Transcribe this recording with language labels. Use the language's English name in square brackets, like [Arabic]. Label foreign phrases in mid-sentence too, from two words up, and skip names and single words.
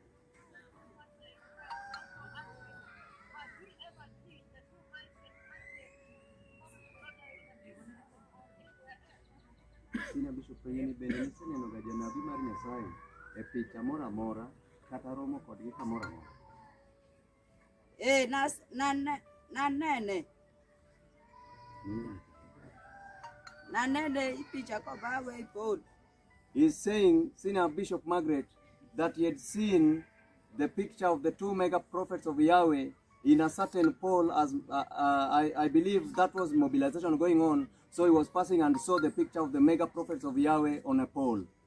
[Luo (Kenya and Tanzania)] Sina Bishop Penyini bende niseneno ga janabi mar Nyasaye e picha mora mora kata romo kodgi kamora mora. Nanene picha ko bawe ipod. [English] He's saying, Senior Bishop Margaret, that he had seen the picture of the two mega prophets of Yahweh in a certain pole. As I believe that was mobilization going on, so he was passing and saw the picture of the mega prophets of Yahweh on a pole.